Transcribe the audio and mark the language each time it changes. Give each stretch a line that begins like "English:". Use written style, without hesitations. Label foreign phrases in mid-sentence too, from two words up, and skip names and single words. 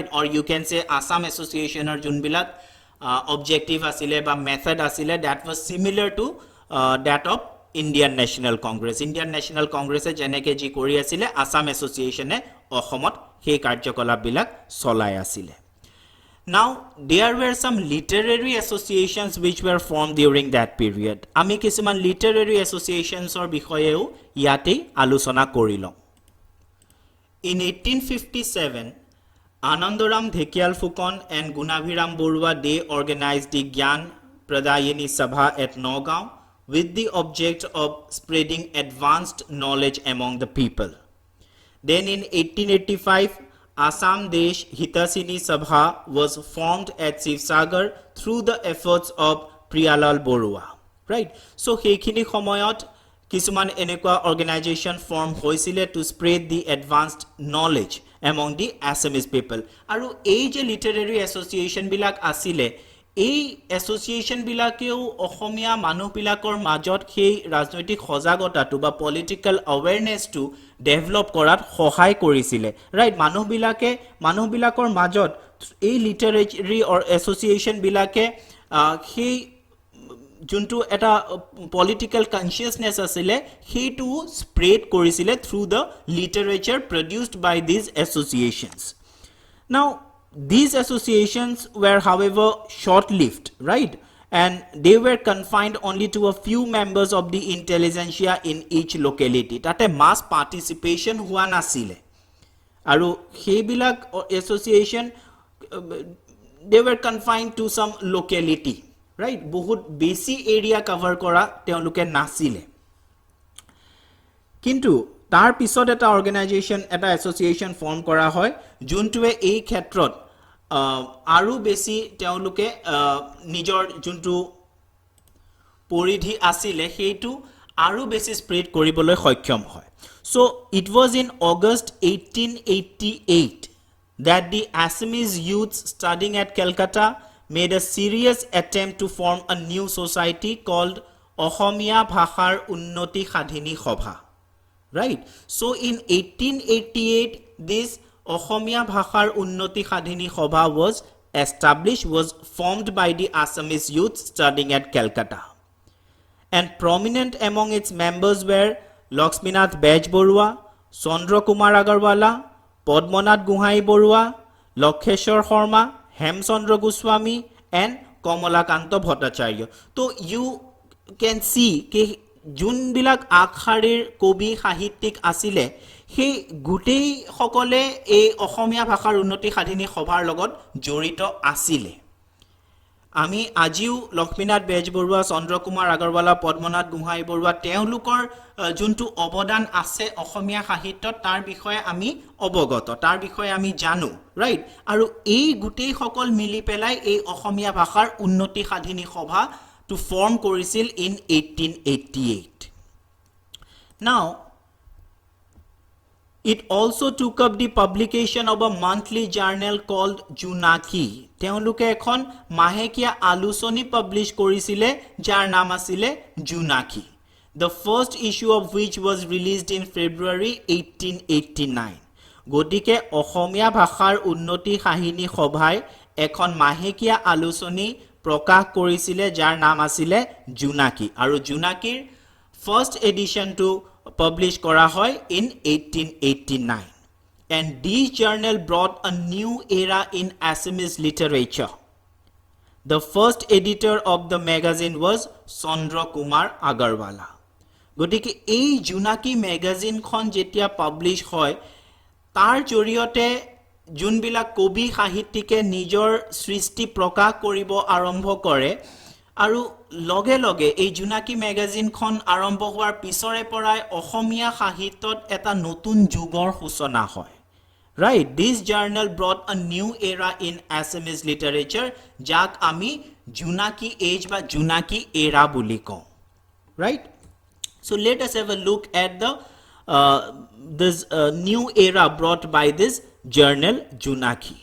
English: or you can say
Assamese: আসাম এছ'চিয়েশ্যনৰ যোনবিলাক অবজেক্টিভ আছিলে বা মেথড আছিলে
English: that was similar to that of Indian National Congress
Assamese: যেনেকে জি কৰি আছিল আসাম এছ'চিয়েশ্যনে অসমত সেই কাৰ্যকলাপ বিলাক চলাই আছিল
English: Now there were some literary associations which were formed during that period
Assamese: আমি কিছুমান literary associations or বিষয়েও ইয়াতে আলোচনা কৰিলো
English: In 1857 Anandaram Dhekial Phukon and Gunaviram Borua they organized the Gyan Pradayini Sabha at Nagaon with the object of spreading advanced knowledge among the people. Then in 1885, Assam Desh Hitasini Sabha was formed at Sivsagar through the efforts of Priyalal Borua. Right? So,
Assamese: সেইখিনি সময়ত কিছুমান এনেকুৱা অৰ্গেনাইজেশ্যন ফৰ্ম হৈছিলে
English: to spread the advanced knowledge among the Assamese people.
Assamese: আৰু এই যে
English: literary association
Assamese: বিলাক আছিলে এই এছ'চিয়েশ্যন বিলাকেও অসমীয়া মানুহবিলাকৰ মাজত সেই ৰাজনৈতিক সজাগতাটো বা
English: political awarenessটো
Assamese: ডেভেলপ কৰাত সহায় কৰিছিল ৰাইট মানুহবিলাকৰ মাজত এই
English: literary or association
Assamese: বিলাকে সেই যোনটো এটা
English: political consciousness
Assamese: আছিল সেইটো স্প্ৰেড কৰিছিল
English: through the literature produced by these associations now These associations were, however, short-lived, right? And they were confined only to a few members of the intelligentsia in each locality.
Assamese: Tate
English: mass participation
Assamese: হোৱা নাছিলে. আৰু সেইবিলাক এছ'চিয়েশ্যন,
English: they were confined to some locality, right?
Assamese: বহুত বেছি
English: area cover
Assamese: কৰা তেওঁলোকে নাছিলে. Kintu তাৰ পিছত এটা অৰ্গেনাইজেশ্যন এটা এছ'চিয়েশ্যন ফৰ্ম কৰা হয় যোনটোৱে এই ক্ষেত্ৰত আৰু বেছি তেওঁলোকে নিজৰ যোনটো পৰিধি আছিল সেইটো আৰু বেছি স্প্ৰেড কৰিবলৈ সক্ষম হয়
English: so it was in August 1888 that the Assamese youth studying at Calcutta made a serious attempt to form a new society called Ohomia Bhashar Unnoti Sadhini Sabha. Right? So in 1888, this Ohomia Bhashar Unnoti Sadhini Sabha was established, was formed by the Assamese youth studying at Calcutta. And prominent among its members were Lakshminath Bej Borua, Chandra Kumar Agarwala, Padmanath Guhai Borua, Lakheshwar Sharma, Hemchandra Goswami, and Kamalakanta Bhattacharya. So you can see that
Assamese: যোনবিলাক আখাৰীৰ কবি সাহিত্যিক আছিলে সেই গোটেই সকলে এই অসমীয়া ভাষাৰ উন্নতি সাধিনী সভাৰ লগত জড়িত আছিলে আমি আজিও লক্ষ্মীনাথ বেজবৰুৱা চন্দ্ৰকুমাৰ আগৰৱালা পদ্মনাথ গোহাঁই বৰুৱা তেওঁলোকৰ যোনটো অৱদান আছে অসমীয়া সাহিত্যত তাৰ বিষয়ে আমি অৱগত তাৰ বিষয়ে আমি জানো ৰাইট আৰু এই গোটেই সকল মিলি পেলাই এই অসমীয়া ভাষাৰ উন্নতি সাধিনী সভা
English: to form
Assamese: কৰিছিল
English: in 1888 now It also took up the publication of a monthly journal called Junaki.
Assamese: তেওঁলোকে এখন মাহেকীয়া আলোচনী পাবলিশ কৰিছিলে যাৰ নাম আছিল Junaki.
English: The first issue of which was released in February 1889.
Assamese: গতিকে অসমীয়া ভাষাৰ উন্নতি কাহিনী সভাই এখন মাহেকীয়া আলোচনী প্ৰকাশ কৰিছিলে যাৰ নাম আছিল Junaki.
English: আৰু Junakiৰ first edition to publish
Assamese: কৰা হয়
English: in 1889 and this journal brought a new era in Assamese literature. The first editor of the magazine was Chandra Kumar Agarwala.
Assamese: গতিকে এই জুনাকি ম্যাগাজিন খন যেতিয়া পাবলিশ হয় তাৰ জৰিয়তে যোনবিলা কবি সাহিত্যিকে নিজৰ সৃষ্টি প্ৰকাশ কৰিবো আৰম্ভ kore আৰু লগে লগে এই জুনাকি ম্যাগাজিনখন আৰম্ভ হোৱাৰ পিছৰে পৰাই অসমীয়া সাহিত্যত এটা নতুন যুগৰ সূচনা হয়
English: right this journal brought a new era in Assamese literature
Assamese: যাক আমি জুনাকি এজ বা জুনাকি এৰা বুলি কওঁ
English: right so let us have a look at the this new era brought by this journal Junaki.